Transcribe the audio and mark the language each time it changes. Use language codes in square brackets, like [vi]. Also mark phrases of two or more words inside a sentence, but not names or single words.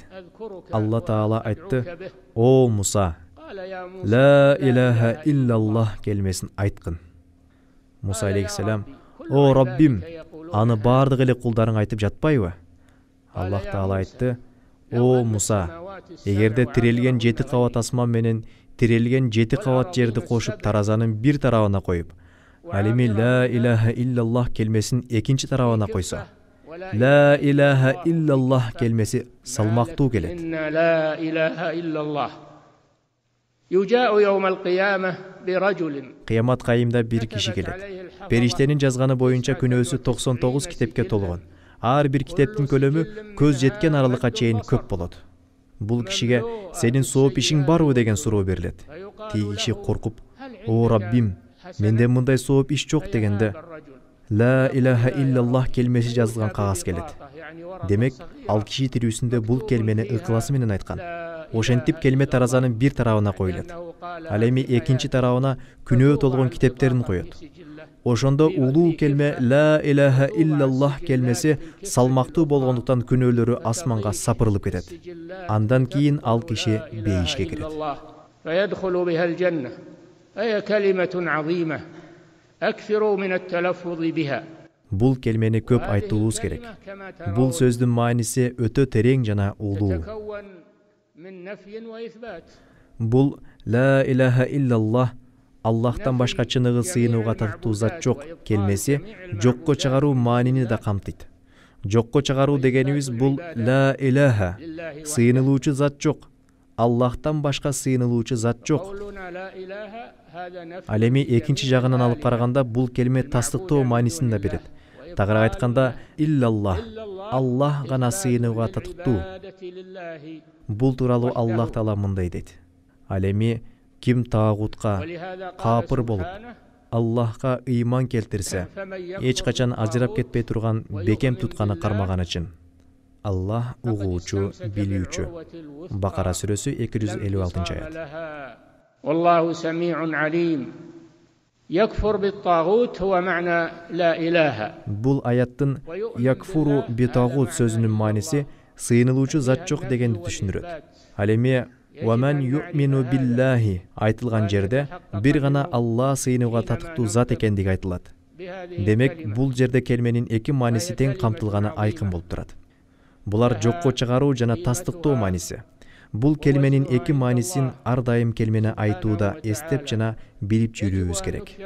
[ky] Алла Таала айтты: "О Муса, [ar] لا إله إلا الله [ky] келмесин айткын." Муса алейхиссалам: "О Раббим, аны бардык эле кулдарың айтып жатпайбы?" Аллах Таала айтты: "О Муса, эгерде тирелген 7 кабат асман менен тирелген 7 кабат жерди кошуп таразанын бир тарабына коюп, ал эми [ar] لا إله إلا الله [ky] келмесин экинчи тарабына койсо, [ar] لا إله إلا الله [ky] келмеси салмактуу келет. [ar] لا إله إلا الله يجاء يوم القيامة برجل [ky] Кыямат кайымда бир киши келет. Периштенин жазганы боюнча күнөөсү 99 китепке толгон. Ар бир китептин көлөмү көз жеткен аралыкка чейин көп болот. Бул кишиге сенин сооп ишиң барбы деген суроо берилет. Тиги киши коркуп: "О Раббим, менде мындай сооп иш жок" дегенде, [ar] لا إله إلا الله [ky] келмеси жазылган кагаз келет. Демек, ал киши тирүүсүндө бул келмени ыкыласы менен айткан. Ошентип келме таразанын бир тарабына коюлат. Ал эми экинчи тарабына күнөө толгон китептерин коет. Ошондо улуу келме [ar] لا إله إلا الله [ky] келмеси салмактуу болгондуктан күнөөлөрү асманга сапырылып кетет. Андан кийин ал киши бейишке кирет. [ar] فيدخل بها الجنة. أي كلمة عظيمة أكثروا من التلفظ بها. [ky] Бул келмени көп айтуубуз керек. Бул сөздүн мааниси өтө терең жана улуу. [ar] Бул لا إله إلا الله, [ky] Аллахтан башка чыныгы сыйынууга татыктуу зат жок келмеси жокко чыгаруу маанини да камтыйт. Жокко чыгаруу дегенибиз бул [ar] لا إله, [ky] сыйынылуучу зат жок, Аллахтан башка сыйынылуучу зат жок. Ал эми экинчи жагынан алып караганда бул келме тастыктоо маанисин да берет. Тагыраак айтканда, иллаллах, Аллах гана сыйынууга татыктуу. Бул тууралуу Аллах Таала мындай дейт: "Ал эми ким таагутка капыр болуп, Аллахка ыйман келтирсе, эч качан ажырап кетпей турган бекем тутканы кармаган үчүн. Аллах угуучу, билүүчү." Бакара сүрөсү 256-аят. [ar] والله سميع عليم. يكفر بالطاغوت هو معنى لا إله. [ky] Бул аяттын [ar] يكفر بالطاغوت [ky] сөзүнүн мааниси сыйынылуучу зат жок дегенди түшүндүрөт. Ал эми [ar] وَمَنْ يُؤْمِنُ بِاللَّهِ [ky] айтылган жерде бир гана Алла сыйынууга татыктуу зат экендиги айтылат. Демек, бул жерде келменин эки мааниси тең камтылганы айкын болуп турат. Булар жокко чыгаруу жана тастыктоо мааниси. Бул келменин эки маанисин ар дайым келмени айтууда эстеп жана билип жүрүүбүз керек.